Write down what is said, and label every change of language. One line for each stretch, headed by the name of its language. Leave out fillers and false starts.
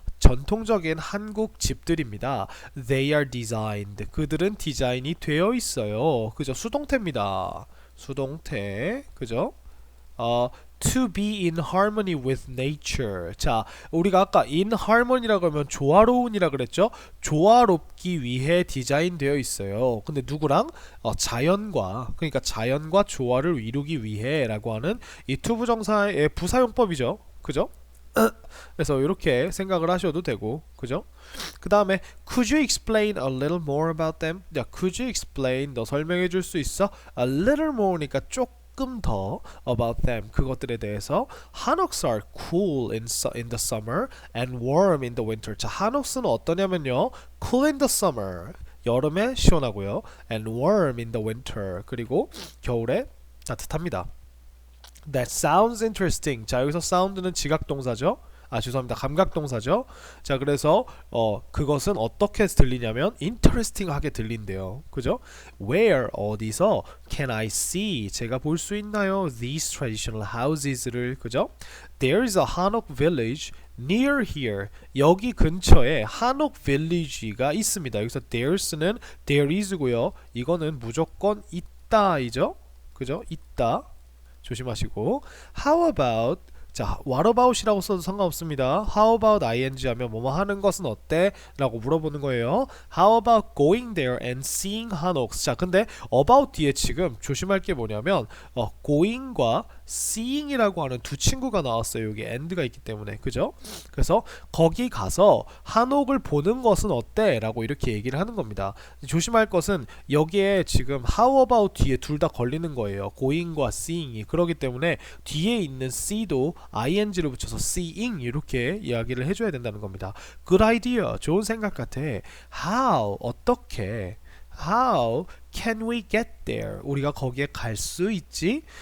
Korean: 전통적인 한국 집들입니다.
English: They are designed.
Korean: 그들은 디자인이 되어 있어요. 그죠? 수동태입니다. 수동태. 그죠?
English: To be in harmony with nature.
Korean: 자, 우리가 아까
English: in harmony
Korean: 라고 하면 조화로운이라 그랬죠? 조화롭기 위해 디자인되어 있어요. 근데 누구랑? 자연과. 그러니까 자연과 조화를 이루기 위해라고 하는 이 투부정사의 부사용법이죠. 그죠? 그래서 이렇게 생각을 하셔도 되고, 그죠? 그 다음에
English: could you explain a little more about them?
Korean: 야,
English: could you explain?
Korean: 너 설명해 줄 수 있어?
English: A little more니까
Korean: 조금 더
English: about them.
Korean: 그것들에 대해서.
English: Hanoks are cool in the summer and warm in the winter. 자, Hanoks는
Korean: 어떠냐면요,
English: cool in the summer.
Korean: 여름에 시원하고요.
English: and warm in the winter.
Korean: 그리고 겨울에 따뜻합니다.
English: That sounds interesting.
Korean: 자, 여기서 sound는 지각동사죠. 죄송합니다. 감각동사죠. 자, 그래서 그것은 어떻게 들리냐면 interesting하게 들린대요. 그죠?
English: Where
Korean: 어디서
English: can I see
Korean: 제가 볼 수 있나요?
English: These traditional houses를.
Korean: 그죠?
English: There is a Hanok village near here.
Korean: 여기 근처에 한옥 village가 있습니다. 여기서 there's는 there is고요. 이거는 무조건 있다이죠. 그죠? 있다. 조심하시고.
English: How about
Korean: 자,
English: what about
Korean: 이라고 써도 상관없습니다.
English: How about ing
Korean: 하면 뭐뭐 하는 것은 어때? 라고 물어보는 거예요.
English: How about going there and seeing Hanoks?
Korean: 자, 근데 about 뒤에 지금 조심할 게 뭐냐면 going과 seeing이라고 하는 두 친구가 나왔어요. 여기 and가 있기 때문에. 그죠? 그래서 거기 가서 한옥을 보는 것은 어때? 라고 이렇게 얘기를 하는 겁니다. 조심할 것은 여기에 지금
English: how about
Korean: 뒤에 둘 다 걸리는 거예요. going과 seeing이. 그렇기 때문에 뒤에 있는 see도 ing를 붙여서 seeing 이렇게 이야기를 해줘야 된다는 겁니다.
English: Good idea.
Korean: 좋은 생각 같아.
English: How
Korean: 어떻게
English: How can we get there?
Korean: 우리가 거기에 갈 수 있지?